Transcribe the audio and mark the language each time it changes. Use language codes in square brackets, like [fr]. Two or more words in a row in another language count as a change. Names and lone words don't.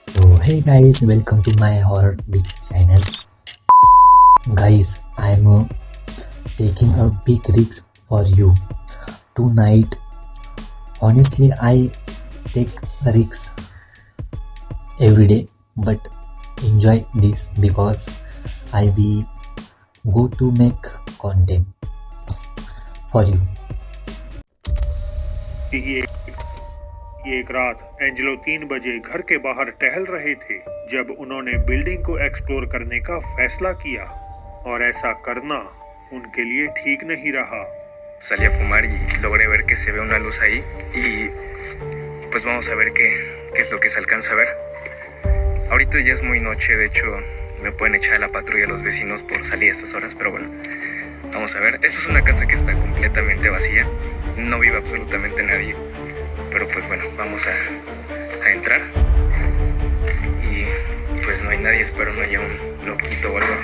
[en] So hey guys, welcome to my horror big channel. Guys, I'm taking a big risk for you tonight. Honestly, I take risks every day, but enjoy this because I will go to make content for you. [hi] एक रात एंजेलो 3 बजे घर के बाहर टहल रहे थे जब उन्होंने बिल्डिंग को एक्सप्लोर करने का फैसला किया और ऐसा करना उनके लिए ठीक नहीं रहा। [es] Salí a fumar y logré ver que se ve una luz ahí y pues vamos a ver qué es lo que se alcanza a ver. Ahorita ya es muy noche, de hecho me pueden echar a la patrulla los vecinos por salir a estas horas, pero bueno, vamos a ver. Esta es una casa que está completamente vacía, no vive absolutamente nadie, pero pues bueno, vamos a entrar y pues no hay nadie, espero no haya un loquito o algo así.